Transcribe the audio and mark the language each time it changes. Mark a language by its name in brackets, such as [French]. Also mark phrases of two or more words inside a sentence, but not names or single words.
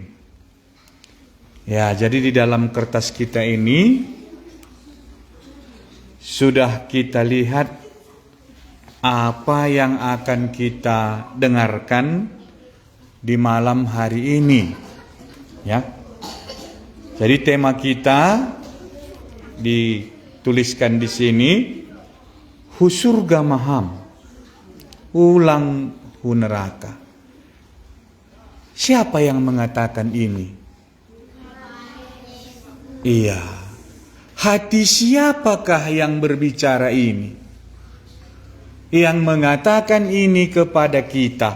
[Indonesian] Ya, jadi di dalam kertas kita ini sudah kita lihat apa yang akan kita dengarkan di malam hari ini. Ya. Jadi tema kita dituliskan di sini, [Batak Simalungun] hu surga maham, ulang hu neraka. [Indonesian] Siapa yang mengatakan ini? Iya. Hati siapakah yang berbicara ini? Yang mengatakan ini kepada kita?